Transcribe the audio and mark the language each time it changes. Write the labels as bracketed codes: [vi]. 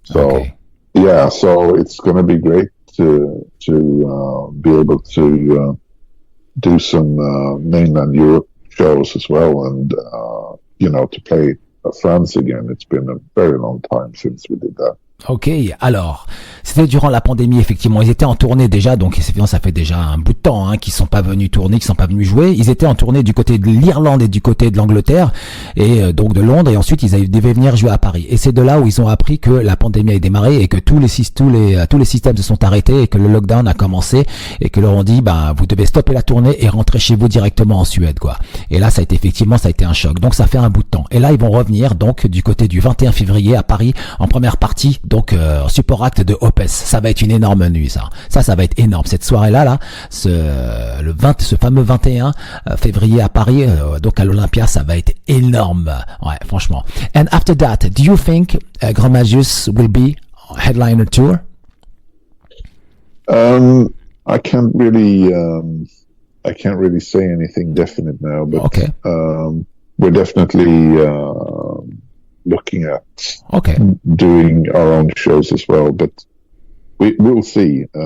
[en] So yeah, so it's going to be great to be able to do some mainland Europe shows as well, and to play France again. It's been a very long time since we did that. [fr] Ok, alors, c'était durant la pandémie, effectivement. Ils étaient en tournée déjà, donc effectivement, ça fait déjà un bout de temps, hein, qu'ils sont pas venus tourner, qu'ils sont pas venus jouer. Ils étaient en tournée du côté de l'Irlande et du côté de l'Angleterre, et donc de Londres, et ensuite ils devaient venir jouer à Paris. Et c'est de là où ils ont appris que la pandémie a démarré et que tous les systèmes se sont arrêtés et que le lockdown a commencé, et que leur ont dit, vous devez stopper la tournée et rentrer chez vous directement en Suède, quoi. Et là, ça a été un choc. Donc ça fait un bout de temps. Et là, ils vont revenir, donc, du côté du 21 février à Paris, en première partie, donc support act de Opus. Ça va être une énorme nuit, ça va être énorme cette soirée là, ce fameux 21 février à Paris, donc à l'Olympia, ça va être énorme, ouais, franchement. [en] And after that, do you think Grand Magus will be headliner tour? I can't really say anything definite now, but okay. We're definitely looking at doing our own shows as well, but we'll see.